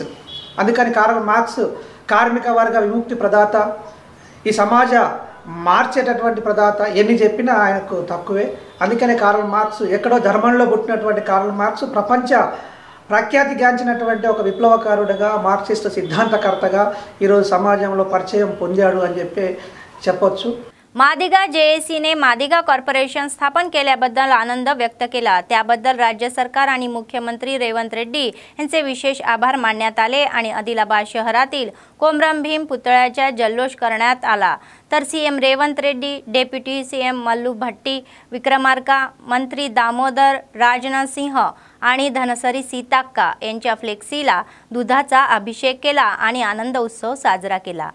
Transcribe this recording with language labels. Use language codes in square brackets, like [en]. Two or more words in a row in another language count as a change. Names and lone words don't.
[te] అందుకని కార్ల్ మార్క్స్ కార్మిక వర్గ విముక్తి ప్రదాత, ఈ సమాజ మార్చేటటువంటి ప్రదాత. ఎన్ని చెప్పినా ఆయనకు తక్కువే. అందుకనే కార్ల్ మార్క్స్ ఎక్కడో జర్మనీలో పుట్టినటువంటి కార్ల్ మార్క్స్ ప్రపంచ ప్రఖ్యాతిగాంచినటువంటి ఒక విప్లవకారుడిగా, మార్క్సిస్ట్ సిద్ధాంతకర్తగా ఈరోజు సమాజంలో పరిచయం పొందాడు అని చెప్పొచ్చు. [mr] मादिगा जेएसीने मादिगा कॉर्पोरेशन स्थापन केल्याबद्दल आनंद व्यक्त केला. त्याबद्दल राज्य सरकार आणि मुख्यमंत्री रेवंत रेड्डी यांचे विशेष आभार मानण्यात आले आणि आदिलाबाद शहरातील कोमरम भीम पुतळ्याचा जल्लोष करण्यात आला. तर सीएम रेवंत रेड्डी, डेप्युटी सीएम मल्लू भट्टी विक्रमार्का, मंत्री दामोदर राजनाथ सिंह आणि धनसरी सीताक्का यांच्या फ्लेक्सीला दुधाचा अभिषेक केला आणि आनंद उत्सव साजरा केला.